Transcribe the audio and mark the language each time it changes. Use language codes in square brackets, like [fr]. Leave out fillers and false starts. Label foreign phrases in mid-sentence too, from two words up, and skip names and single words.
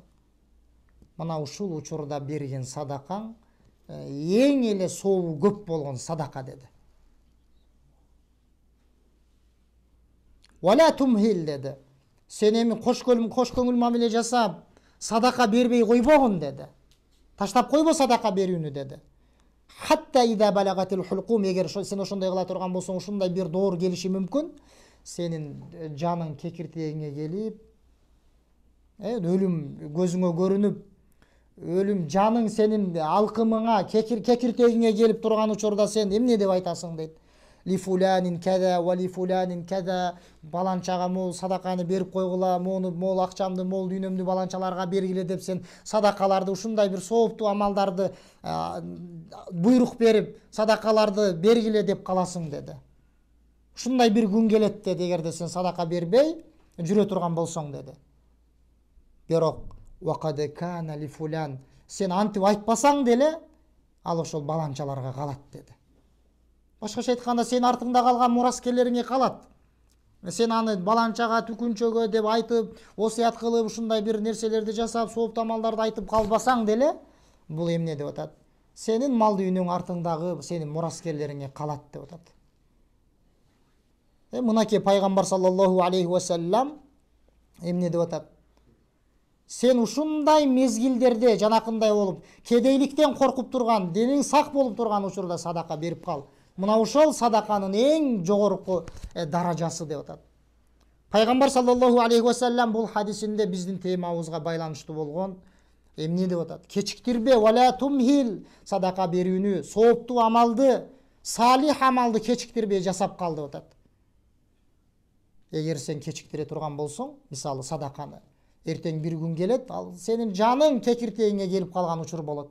[ky] Мына ушул учурда берген садакаң эң эле сообу көп болгон садака деди. [ar] ولا تمهل деди. [ky] Сен эми кош көңүл мамиле жасап, садака бербей койбогун деди. Таштап койбо садака берүүнү деди. [ar] حتى إذا بلغت الحلقوم, [ky] эгер сен ошондой кыла турган болсоң, ушундай бир доор келиши мүмкүн, сенин жаның кекиртегиңе келип, өлүм көзүңө көрүнүп, өлүм жаның сенин алкымыңа, кекиртегиңе келип турган учурда сен эмне деп айтасың дейт. [ar] لفلان كذا ولفلان كذا, [ky] баланчага мол садаканы берип койгула, мол акчамды, мол дүйнөмдү баланчаларга бергиле деп сен садакаларды, ушундай бир сооптуу амалдарды буйрук берип, садакаларды бергиле деп каласың деди. Ушундай бир күн келет деди, эгерде сен садака бербей жүрө турган болсоң деди. [ar] Бирок وقد كان لفلان, [ky] сен антип айтпасаң деле ал ошол баланчаларга калат деди. Башкача айтканда, сен артыңда калган мураскерлериңе калат. Сен аны баланчага, түкүнчөгө деп айтып, осуят кылып, ушундай бир нерселерди жасап, сооптуу амалдарды айтып калбасаң деле, бул эмне деп атат? Сенин мал дүйнөң артыңдагы сенин мураскерлериңе калат деп атат. Мынакей пайгамбар [ar] صلى الله عليه وسلم [ky] эмне деп атат? Сен ушундай мезгилдерде жанакындай болуп, кедейликтен коркуп турган, дениң сак болуп турган учурда садака берип кал. Мына ошол садаканын эң жогорку даражасы деп атат. Пайгамбар [ar] صلى الله عليه وسلم [ky] бул хадисинде биздин темабызга байланыштуу болгон эмне деп атат? Кечиктирбе, [ar] ولا تمهل, [ky] садака берүүнү, сооптуу амалды, салих амалды кечиктирбей жасап кал деп атат. Эгер сен кечиктире турган болсоң, мисалы садаканы, эртең бир күн келет, ал сенин жаның кекиртегиңе келип калган учур болот.